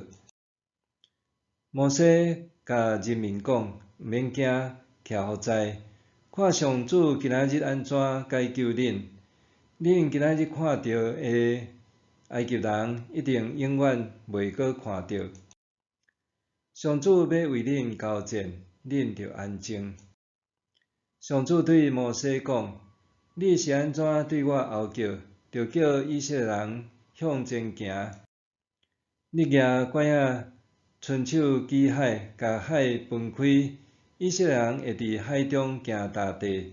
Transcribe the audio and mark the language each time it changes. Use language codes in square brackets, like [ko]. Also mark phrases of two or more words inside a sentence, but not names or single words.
[nan] 摩西甲人民讲：毋免惊，徛好在，看上主今仔日安怎解救恁。恁今仔日看到的埃及人，一定永远袂阁看到。上主要为恁交战，恁着安静。上主对摩西讲：你是安怎对我后叫？着叫以色列人向前行。你举拐仔，伸手击海，甲海分开，以色列人会伫海中行大地。